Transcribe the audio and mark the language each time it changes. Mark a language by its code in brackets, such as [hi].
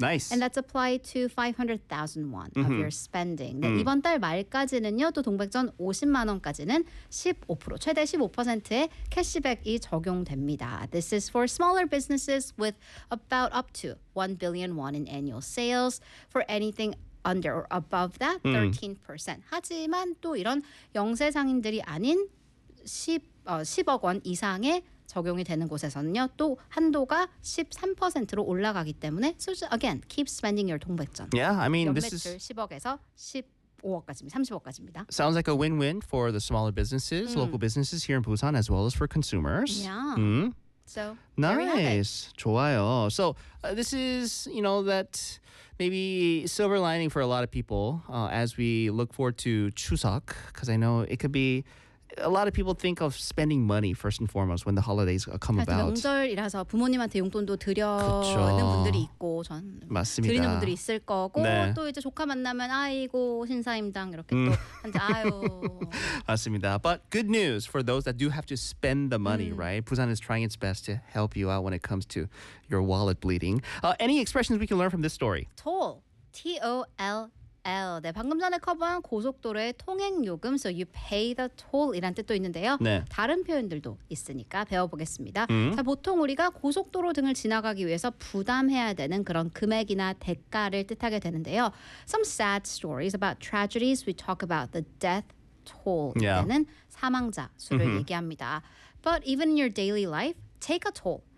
[en] Nice. And that's applied to 500,000 won of your spending. [ko] 네, 이번 달 말까지는요, 또 동백전 50만 원까지는 15%, 최대 15%의 캐시백이 적용됩니다. [en] This is for smaller businesses with about up to 1 billion won in annual sales for anything under or above that 13%. [ko] 하지만 또 이런 영세 상인들이 아닌 10억 원 이상의 적용이 되는 곳에서는요. 또 한도가 13%로 올라가기 때문에 [en] so again, keep spending your [ko] 동백전. [en] Yeah, I mean this is [ko] 10억에서 30억까지입니다. [en] Sounds like a win-win for the smaller businesses, local businesses here in Busan as well as for consumers. Yeah. So, nice. [ko] 좋아요. [en] So, this is, you know, that maybe silver lining for a lot of people as we look forward to Chuseok, because I know it could be a lot of people think of spending money first and foremost when the holidays come about. [ko] 명절이라서 부모님한테 용돈도 드려는 분들이 있고 전 맞습니다. 드리는 분들이 있을 거고 네. 또 이제 조카 만나면 아이고 신사임당 이렇게 또 아유. 맞습니다. [en] But good news for those that do have to spend the money, right? Busan is trying its best to help you out when it comes to your wallet bleeding. Any expressions we can learn from this story? Toll. T-O-L-L. L. [ko] 네, 방금 전에 커버한 고속도로의 통행요금, [en] so you pay the toll [ko] 이란 뜻도 있는데요. 네. 다른 표현들도 있으니까 배워보겠습니다. 자, 보통 우리가 고속도로 등을 지나가기 위해서 부담해야 되는 그런 금액이나 대가를 뜻하게 되는데요. [en] Some sad stories about tragedies, we talk about the death toll. [ko] 이때는 사망자 수를 얘기합니다. [en] But even in your daily life, take a toll.